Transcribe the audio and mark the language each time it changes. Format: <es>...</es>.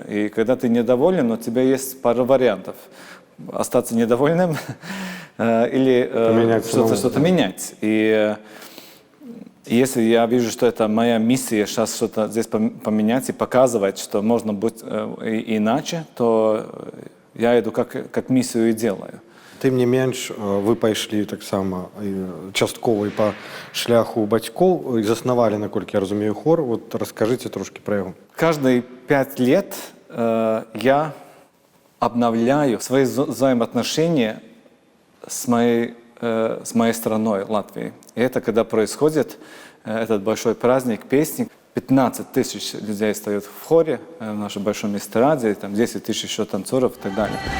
<ru>И когда ты недоволен, у тебя есть пара вариантов. Остаться недовольным или что-то менять. И если я вижу, что это моя миссия сейчас что-то здесь поменять и показывать, что можно быть иначе, то я иду как миссию и делаю.</ru> <be>тым не менш вы пайшлі таксама часткова і па шляху бацькоў і заснавалі, наколькі я разумею, хор.</be> <ru>Вот расскажите</ru> <be>трошки про яго.</be> <ru>Каждые 5 лет я обновляю свои взаимоотношения с моей страной, Латвией. И это когда происходит этот большой праздник песни. 15 тысяч людей стоят в хоре в нашем большом эстраде, там 10 тысяч еще танцоров и так далее.</ru>